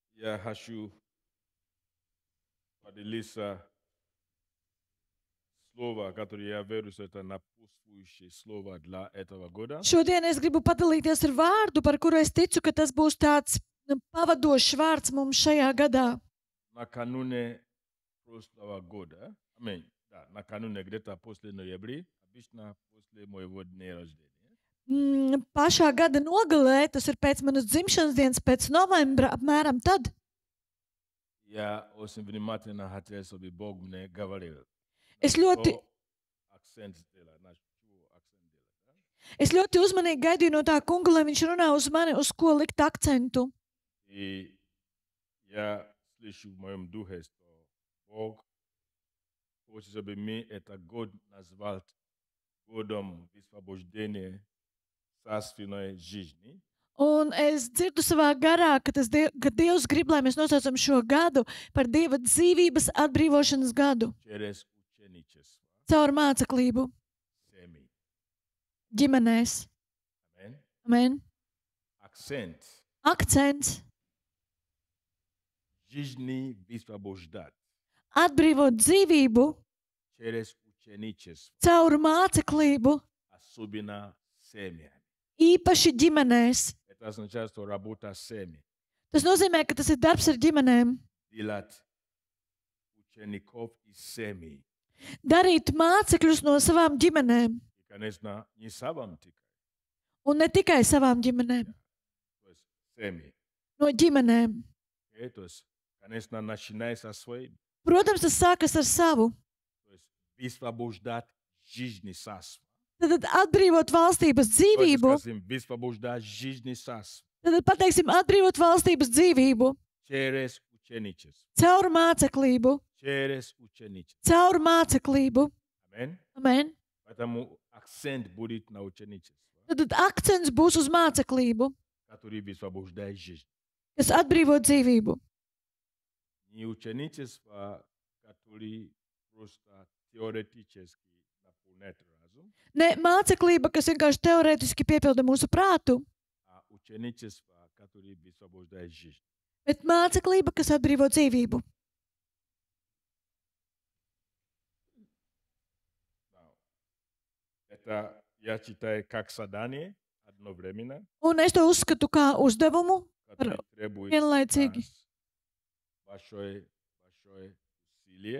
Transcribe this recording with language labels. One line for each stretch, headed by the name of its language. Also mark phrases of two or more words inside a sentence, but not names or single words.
Russian: Я хочу поделиться слово, которое я верю, что это напутствующее слово для этого года.
Latvian: Šodien es gribu padalīties ar vārdu, par kuru es ticu, ka tas būs tāds pavadošs vārds mums šajā gadā.
Russian: Накануне прошлого года, да, накануне где-то после ноября, обычно после моего дня рождения,
Latvian: Pašā gada nogalē, tas ir pēc manas dzimšanas dienas, pēc novembra, apmēram tad.
Russian: я очень внимательно хотел, чтобы Бог мне говорил.
Latvian: Es ļoti,
Russian: Акцент сделать, на что акцент делать, да?
Latvian: es ļoti uzmanīgi gaidīju no tā kunga, lai viņš runā uz mani, uz ko likt akcentu.
Russian: И я слышу в моем духе, что Бог хочет, чтобы мы этот год назвал годом высвобождения царственной жизни.
Latvian: Un es dzirdu savā garā, ka Dievs grib, lai mēs nosaucam šo gadu par Dieva dzīvības atbrīvošanas gadu
Russian: Через ученичество.
Latvian: caur māceklību
Russian: Семьи.
Latvian: ģimenēs.
Russian: Amen.
Latvian: Amen.
Russian: Акцент.
Latvian: Akcents
Russian: Жизни высвобождать.
Latvian: atbrīvot dzīvību
Russian: Через ученичество.
Latvian: caur māceklību,
Russian: Особенно семьями.
Latvian: īpaši ģimenēs.
Russian: Это означает, что работа с семьей.
Latvian: Tas nozīmē, ka tas ir darbs ar ģimenēm.
Russian: Делать учеников из семьи.
Latvian: Darīt mācekļus no savām ģimenēm.
Russian: И, конечно, не сам тикай.
Latvian: Un ne tikai savām ģimenēm,
Russian: То есть семьи.
Latvian: no ģimenēm.
Russian: То есть, конечно, начиная со своим.
Latvian: Protams, tas sākas ar savu.
Russian: То есть высвобождать жизни царства.
Latvian: Tad atbrīvot valstības
Russian: Давайте
Latvian: dzīvību.
Russian: скажем, высвобождать жизни царства.
Latvian: Tad pateiksim, atbrīvot valstības dzīvību
Russian: Через ученичество.
Latvian: caur māceklību.
Russian: Через ученичество.
Latvian: Caur māceklību.
Russian: Amen.
Latvian: Amen.
Russian: Поэтому акцент будет на ученичество,
Latvian: Tad akcents būs uz māceklību,
Russian: который высвобождает жизнь.
Latvian: kas atbrīvo dzīvību.
Russian: Не ученичество, который просто теоретически наполняет разум,
Latvian: Ne māceklība, kas vienkārši teorētiski piepilda mūsu prātu,
Russian: а ученичество, который высвобождает жизнь.
Latvian: bet māceklība, kas atbrīvo dzīvību.
Russian: Это я считаю как задание одновременно,
Latvian: Un es to uzskatu kā uzdevumu,
Russian: который требует
Latvian: vienlaicīgi,
Russian: нас большое усилие,